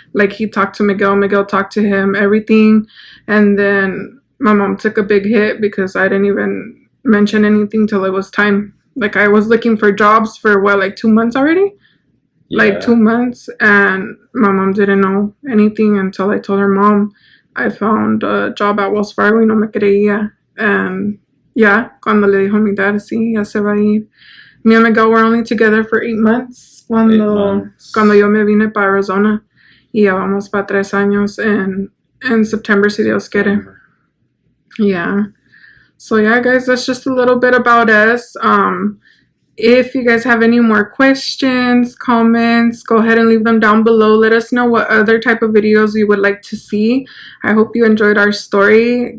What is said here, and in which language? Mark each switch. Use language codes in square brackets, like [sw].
[en] Like, he talked to Miguel talked to him, everything. And then my mom took a big hit because I didn't even mention anything till it was time. Like I was looking for jobs for what, like 2 months already? Like 2 months, and my mom didn't know anything until I told her mom I found a job at Wells Fargo [es] y no me creía. [en] And yeah, [es] cuando le dijo a mi dad, sí, ya se va a ir. [en] Me and Miguel were only together for 8 months [es] cuando yo me vine para Arizona. Y ya vamos para 3 años en September, si Dios quiere. [en] Yeah. So yeah, guys, that's just a little bit about us. If you guys have any more questions, comments, go ahead and leave them down below. Let us know what other type of videos you would like to see. I hope you enjoyed our story.